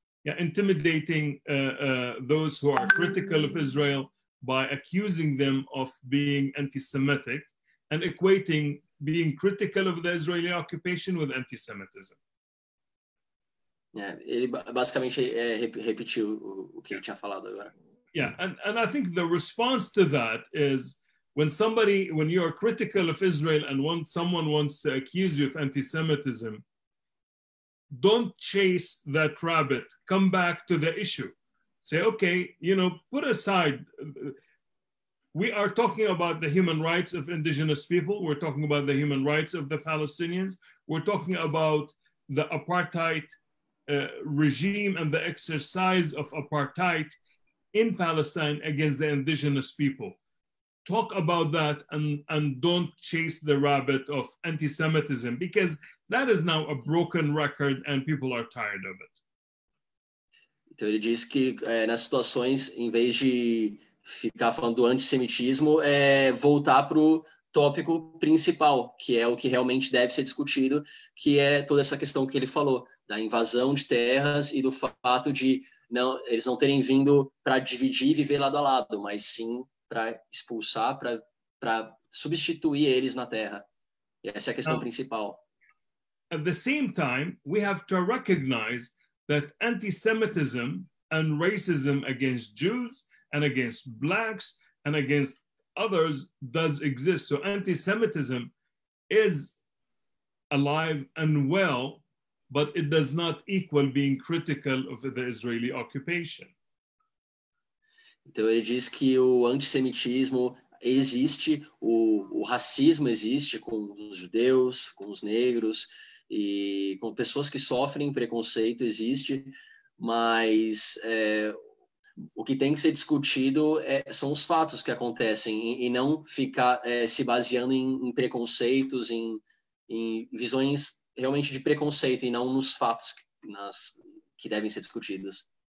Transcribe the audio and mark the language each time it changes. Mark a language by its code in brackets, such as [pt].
[en] Yeah, intimidating those who are critical of Israel by accusing them of being anti-Semitic and equating being critical of the Israeli occupation with anti-Semitism. [pt] Ele basicamente repetiu o que ele tinha falado agora. [en] Yeah, and I think the response to that is when you are critical of Israel and someone wants to accuse you of anti-Semitism, don't chase that rabbit. Come back to the issue. Say, okay, put aside. We are talking about the human rights of indigenous people. We're talking about the human rights of the Palestinians. We're talking about the apartheid regime and the exercise of apartheid in Palestine against the indigenous people. Talk about that and don't chase the rabbit of anti-Semitism, because that is now a broken record and people are tired of it. [pt] Então ele diz que nas situações, em vez de ficar falando do antissemitismo, voltar para o tópico principal, que é o que realmente deve ser discutido, que é toda essa questão que ele falou, da invasão de terras e do fato de eles não terem vindo para dividir e viver lado a lado, mas sim para expulsar, para substituir eles na terra. E essa é a questão principal. [en] At the same time, we have to recognize that anti-Semitism and racism against Jews and against blacks and against others does exist. So anti-Semitism is alive and well, but it does not equal being critical of the Israeli occupation. [pt] Então ele diz que o antissemitismo existe, o racismo existe com os judeus, com os negros e com pessoas que sofrem preconceito existe, mas o que tem que ser discutido são os fatos que acontecem e não ficar se baseando em preconceitos, em visões realmente de preconceito e não nos fatos que devem ser discutidos.